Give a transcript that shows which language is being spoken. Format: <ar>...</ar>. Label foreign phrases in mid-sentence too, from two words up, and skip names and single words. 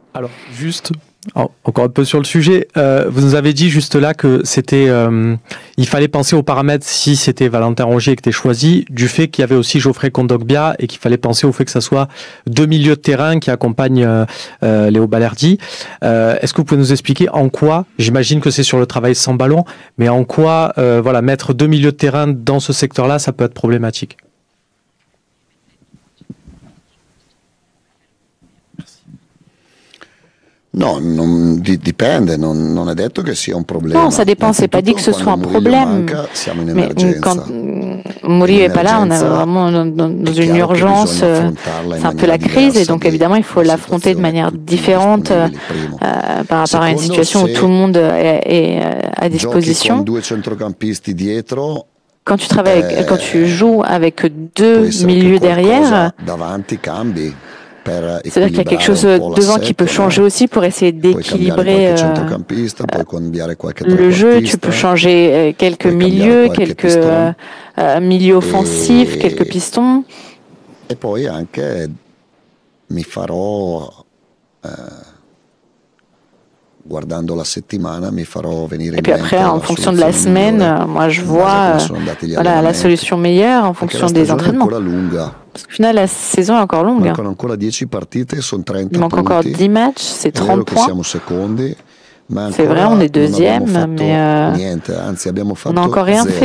<fr>Alors, juste, encore un peu sur le sujet, vous nous avez dit juste là que il fallait penser aux paramètres si c'était Valentin Rongier qui était choisi, du fait qu'il y avait aussi Geoffrey Kondogbia et qu'il fallait penser au fait que ça soit deux milieux de terrain qui accompagnent Léo Balerdi. Est-ce que vous pouvez nous expliquer en quoi, j'imagine que c'est sur le travail sans ballon, mais en quoi mettre deux milieux de terrain dans ce secteur-là, ça peut être problématique?</fr> <it>Non, dipende, non è detto che sia un problema.</it> <fr>Non, ça dépend, c'est pas dit que ce soit un problème. Mais quand Murillo est pas là, on est vraiment dans une urgence, c'est un peu la crise, et donc évidemment il faut l'affronter de manière différente par rapport à une situation où tout le monde est à disposition. Quand tu joues avec deux milieux derrière, c'est-à-dire qu'il y a quelque chose devant qui peut changer aussi pour essayer d'équilibrer le jeu. Tu peux changer quelques milieux, quelques milieux offensifs, quelques pistons.</fr> <it>Et poi anche mi farò guardando la settimana, mi farò venire</it> <fr>et puis après, en fonction de la semaine, moi je vois la solution meilleure en fonction des entraînements. Parce qu'au final, la saison est encore longue. Il manque encore 10 matchs, c'est 30 points. C'est vrai, on est deuxième, mais on n'a encore rien fait.</fr>